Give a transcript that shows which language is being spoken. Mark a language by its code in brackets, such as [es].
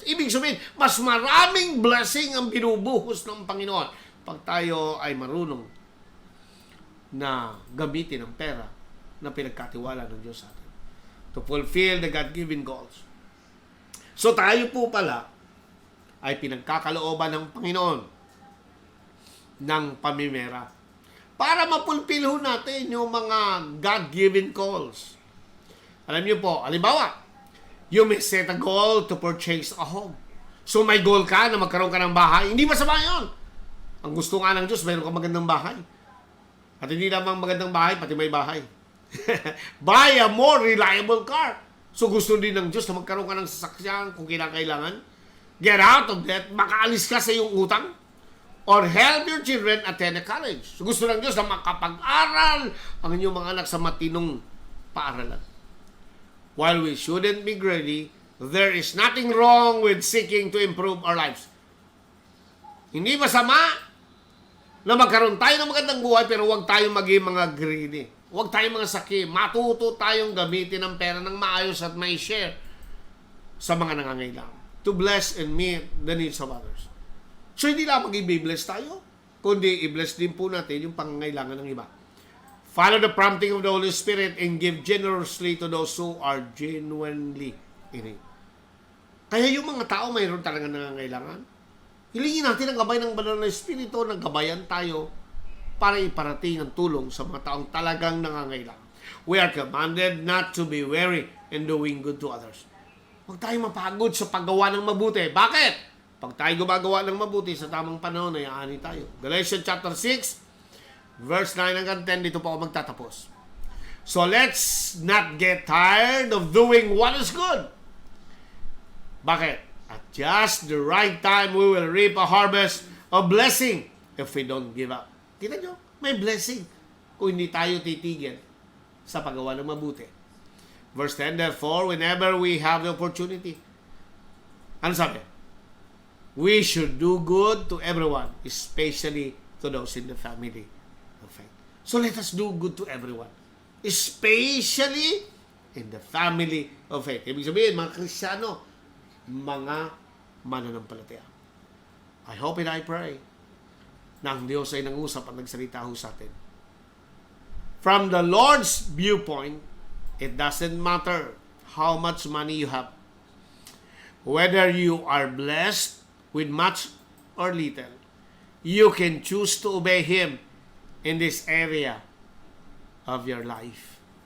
[tl] Ibig sabihin, mas maraming blessing ang binubuhos ng Panginoon pag tayo ay marunong na gamitin ang pera na pinagkatiwala ng Diyos sa atin [en] to fulfill the God-given goals. [tl] So tayo po pala ay pinagkakalooban ng Panginoon ng pamimera para mapulpil natin yung mga God-given goals. Alam niyo po, halimbawa, [en] you may set a goal to purchase a home. [tl] So may goal ka na magkaroon ka ng bahay. Hindi masama yun. Ang gusto nga ng Diyos, mayroon ka magandang bahay. At hindi lamang magandang bahay, pati may bahay. [en] Buy a more reliable car. [tl] So gusto din ng Diyos na magkaroon ka ng sasakyan kung kinakailangan. [en] Get out of debt, [tl] makaalis ka sa iyong utang. [en] Or help your children attend a college. [tl] So gusto ng Diyos na makapag-aral ang inyong mga anak sa matinong paaralan. [en] While we shouldn't be greedy, there is nothing wrong with seeking to improve our lives. [tl] Hindi masama na magkaroon tayo ng magandang buhay, pero huwag tayong maging mga greedy. Huwag tayong mga sakim. Matuto tayong gamitin ang pera ng maayos at may share sa mga nangangailangan. [en] To bless and meet the needs of others. [tl] So hindi lamang i-bless tayo, kundi i-bless din po natin yung pangangailangan ng iba. [en] Follow the prompting of the Holy Spirit and give generously to those who are genuinely in it. [tl] Kaya yung mga tao mayroon talaga nangangailangan. Hilingin natin ang gabay ng Banal na Espiritu, naggabayan tayo para iparating ang tulong sa mga taong talagang nangangailangan. [en] We are commanded not to be weary in doing good to others. [tl] Huwag tayo mapagod sa paggawa ng mabuti. Bakit? Pag tayo gumagawa ng mabuti sa tamang panahon, ay aani tayo. Galatians chapter 6, verse 9 hanggang 10, dito po ako magtatapos. [en] So let's not get tired of doing what is good. [tl] Bakit? [en] At just the right time, we will reap a harvest of blessing if we don't give up. [tl] Kita nyo? May blessing kung hindi tayo titigil sa paggawa ng mabuti. [en] Verse 10, therefore, whenever we have the opportunity, [tl] ano sabi? [en] We should do good to everyone, especially to those in the family of faith. So let us do good to everyone, especially in the family of faith. [tl] Ibig sabihin, mga Kristiyano, mga mananampalataya. [en] I hope and I pray [tl] na ang Diyos ay nangusap at nagsalita ho sa atin. [en] From the Lord's viewpoint, it doesn't matter how much money you have. Whether you are blessed with much or little, you can choose to obey Him in this area of your life.